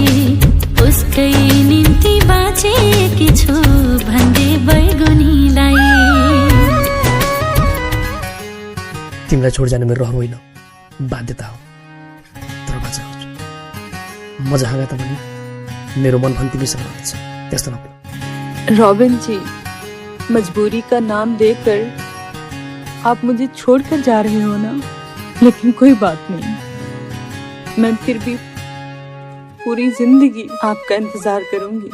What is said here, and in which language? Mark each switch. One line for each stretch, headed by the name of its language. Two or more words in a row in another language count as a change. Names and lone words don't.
Nepali: उसकै निम्ति बाँचेकी छु भन्दै बैगुनीलाई। तिमीलाई छोड जानु मेरो रहर होइन, बाध्यता हो। तर बाँच्न खोज्छु। म जहाँ गए तापनि मेरो मन पनि तिमीसँग रहन्छ, त्यस्तो नभए।
Hindi: रॉबिन जी, मजबूरी का नाम देकर आप मुझे छोड़कर जा रहे हो ना, लेकिन कोई बात नहीं, मैं फिर भी पूरी जिंदगी आपका इंतजार करूंगी।